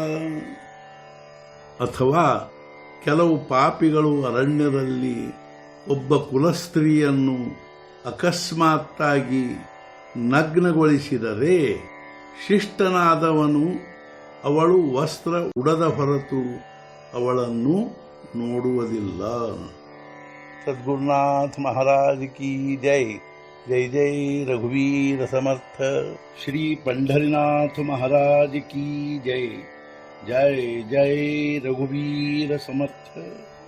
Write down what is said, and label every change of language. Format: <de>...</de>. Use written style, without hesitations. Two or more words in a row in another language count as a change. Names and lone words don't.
<kn>ಅಥವಾ ಕೆಲವು ಪಾಪಿಗಳು ಅರಣ್ಯದಲ್ಲಿ ಒಬ್ಬ ಕುಲಸ್ತ್ರೀಯನ್ನು ಅಕಸ್ಮಾತ್ತಾಗಿ ನಗ್ನಗೊಳಿಸಿದರೆ ಶಿಷ್ಟನಾದವನು ಅವಳು ವಸ್ತ್ರ ಉಡದ ಹೊರತು ಅವಳನ್ನು ನೋಡುವುದಿಲ್ಲ.</kn> <hi>सद्गुरुनाथ महाराज की जय.</hi> <mr>जय जय रघुवीर समर्थ.</mr> <hi>ಶ್ರೀ पंढरीनाथ महाराज की जय.</hi> <mr>जय जय रघुवीर समर्थ.</mr>